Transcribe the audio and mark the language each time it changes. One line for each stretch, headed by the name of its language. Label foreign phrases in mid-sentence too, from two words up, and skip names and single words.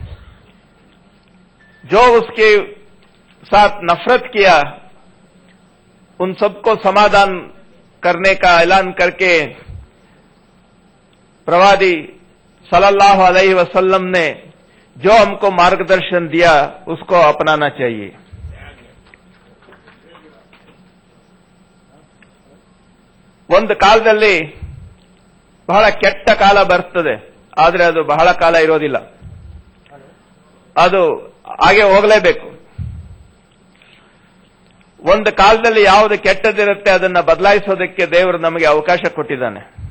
Hindi: जो उसके साथ नफरत किया उन सबको समाधान करने का ऐलान करके प्रवादी
Arabic: صلى الله عليه وسلم
Hindi: ने जो हमको मार्गदर्शन दिया उसको अपनाना चाहिए।
Kannada: ಒಂದು ಕಾಲದಲ್ಲಿ ಬಹಳ ಕೆಟ್ಟ ಕಾಲ ಬರ್ತದೆ, ಆದರೆ ಅದು ಬಹಳ ಕಾಲ ಇರೋದಿಲ್ಲ, ಅದು ಹಾಗೆ ಹೋಗಲೇಬೇಕು। ಒಂದು ಕಾಲದಲ್ಲಿ ಯಾವುದು ಕೆಟ್ಟದಿರುತ್ತೆ ಅದನ್ನ ಬದಲಾಯಿಸೋದಕ್ಕೆ ದೇವರು ನಮಗೆ ಅವಕಾಶ ಕೊಟ್ಟಿದ್ದಾನೆ।